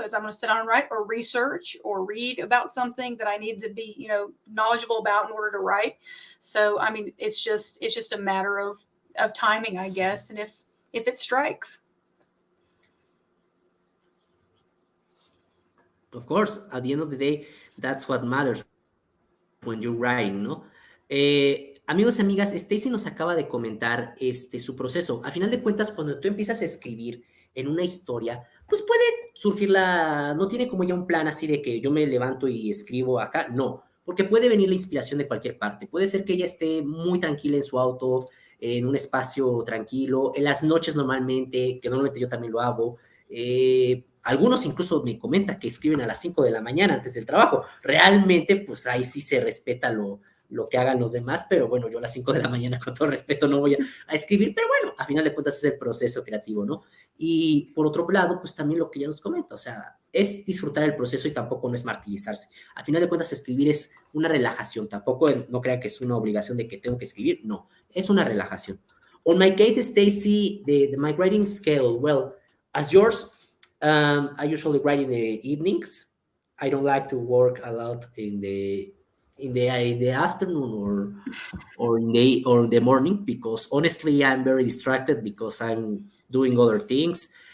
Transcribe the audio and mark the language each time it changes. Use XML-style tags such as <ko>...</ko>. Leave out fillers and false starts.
<en>Is I'm going to sit down and write or research or read about something that I need to be knowledgeable about in order to write. So I mean, it's just a matter of timing, I guess. And if it strikes. Of course, at the end of the day, that's what matters when you're writing, ¿no?</en> <es>Amigos y amigas, Stacy nos acaba de comentar su proceso. A final de cuentas, cuando tú empiezas a escribir en una historia, pues puede surgir no tiene como ya un plan así de que yo me levanto y escribo acá, no, porque puede venir la inspiración de cualquier parte. Puede ser que ella esté muy tranquila en su auto, en un espacio tranquilo, en las noches normalmente, que normalmente yo también lo hago. Algunos incluso me comentan que escriben a las 5 de la mañana antes del trabajo. Realmente, pues ahí sí se respeta lo que hagan los demás, pero bueno, yo a las 5 de la mañana, con todo respeto, no voy a escribir, pero bueno, a final de cuentas es el proceso creativo, ¿no? Y por otro lado, pues también lo que ya nos comenta, o sea, es disfrutar el proceso y tampoco no es martirizarse. A final de cuentas, escribir es una relajación, tampoco no crean que es una obligación de que tengo que escribir, no, es una relajación.</es> <en>On my case, Stacy, my writing scale, well, as yours, I usually write in the evenings. I don't like to work a lot in the afternoon or the morning, because honestly I'm very distracted because I'm doing other things.</en>